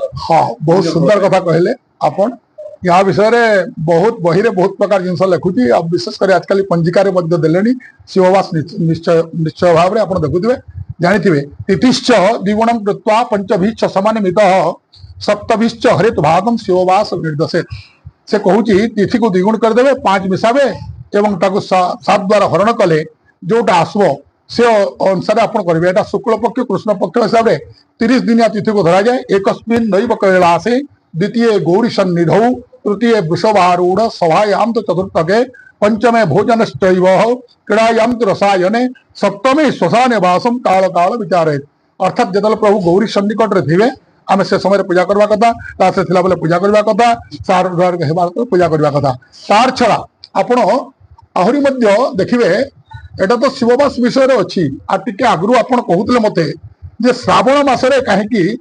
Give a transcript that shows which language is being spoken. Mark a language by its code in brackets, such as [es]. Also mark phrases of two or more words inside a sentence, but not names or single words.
[or] ହଁ ବହୁତ ସୁନ୍ଦର କଥା କହିଲେ ଆପଣ ୟା ବିଷୟରେ ବହୁତ ବହିରେ ବହୁତ ପ୍ରକାର ଜିନିଷ ଲେଖୁଛି ଆଉ ବିଶେଷ କରି ଆଜିକାଲି ପଞ୍ଜିକାରେ ମଧ୍ୟ ଦେଲେଣି ଶିବବାସ ନିଶ୍ଚୟ ଭାବରେ ଆପଣ ଦେଖୁଥିବେ ଜାଣିଥିବେ [sa] ତିଥିଶ୍ଚ ଦ୍ୱିଗୁଣଂ କୃତ୍ୱା ପଞ୍ଚଭିଶ୍ଚ ସମାନିମିତ ସପ୍ତଭିଶ୍ଚ ହରିତ ଭାଗಂ ଶିବବାସ ନିର୍ଦ୍ଦେଶେ [or] ସେ କହୁଛି ତିଥିକୁ ଦ୍ୱିଗୁଣ କରିଦେବେ 5 ମିଶାବେ ଏବଂ ତାକୁ 7 ଦ୍ୱାରା ହରଣ କଲେ ଯୋଉଟା ଆସିବ ସେ ଅନୁସାରେ ଆପଣ କରିବେ ଏଟା ଶୁକ୍ଳ ପକ୍ଷ କୃଷ୍ଣ ପକ୍ଷ ହିସାବରେ 30 ଦିନିଆ ତିଥିକୁ ଧରାଯାଏ [sa] एकस्मिन् नैव कैलासे द्वितीय गौरी सन्निधौ तृतीय वृषभारूढ़ सभायां तो चतुर्थके पंचमे भोजनश्चैव क्रीडायां तो रसायने सप्तमे श्मशाने वासम काल काल विचारेत [or] ଅର୍ଥାତ ଯେତେବେଳେ ପ୍ରଭୁ ଗୌରୀ ସନ୍ନିକଟ ରେ ଥିବେ ଆମେ ସେ ସମୟ ପୂଜା କରିବା କଥା ସେ ଥିଲା ବେଳେ ପୂଜା କରିବା କଥା ସାର ପୂଜା କରିବା କଥା ତା ଛଡ଼ା ଆପଣ ଆହୁରି ମଧ୍ୟ ଦେଖିବେ ଏଇଟା ତ ଶିବବାସ ବିଷୟ ଅଛି ଆ ଟିକେ ଆଗୁ ଆପଣ କହୁଥିଲେ ମୋତେ ଯେ ଶ୍ରାବଣ ମାସରେ କାହିଁକି